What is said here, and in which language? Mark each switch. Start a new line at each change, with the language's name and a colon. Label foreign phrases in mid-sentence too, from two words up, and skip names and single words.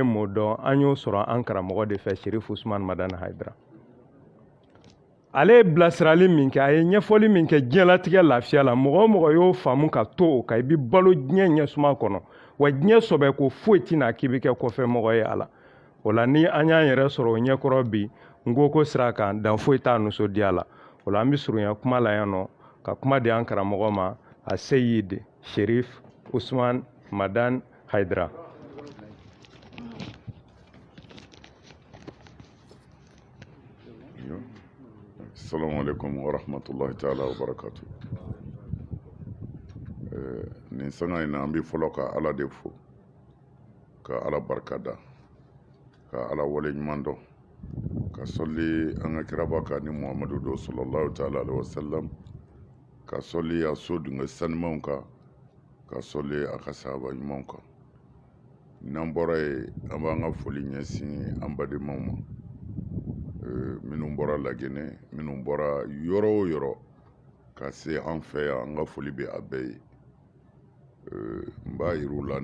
Bambara: m'o dɔn an y'o sɔrɔ an karamɔgɔ de fɛ Sherifu Usman Madani Haidara ale ye bilasirali min kɛ a ye ɲɛfɔli min kɛ diɲɛlatigɛ lafiya la mɔgɔ o mɔgɔ y'o faamu ka to o kan i bɛ balo diɲɛ ɲɛsuma kɔnɔ wa diɲɛ sɔbɛ ko foyi tɛna k'i bɛ kɛ kɔfɛ mɔgɔ ye a la o la ni an y'an yɛrɛ sɔrɔ o ɲɛkɔrɔ bi n ko ko sira kan dan foyi t'a nisɔndiya la o la an bɛ surunya kuma la yan nɔ ka kuma di an karamɔgɔ ma a Seyid Sherif Usman Madani Haidara.
Arabic: السلام عليكم ورحمة الله تعالى وبركاته.
Bambara: Nin sanga ina an bɛ fɔlɔ ka Ala de fo ka Ala barikada ka Ala wale ɲuman dɔn ka sɔli an ka kiraba kan ni Muhammadu do
Arabic: صلى الله تعالى عليه وسلم
Bambara: ka sɔli a so dunga sanimanw kan ka sɔli a ka sahaba ɲumanw kan n'an bɔra ye an b'an ka foli ɲɛsin an badenmaw ma minnu bɔra Laginɛ minnu bɔra yɔrɔ o yɔrɔ ka se an fɛ yan an ka foli bɛ a bɛɛ ye n b'a yir'u la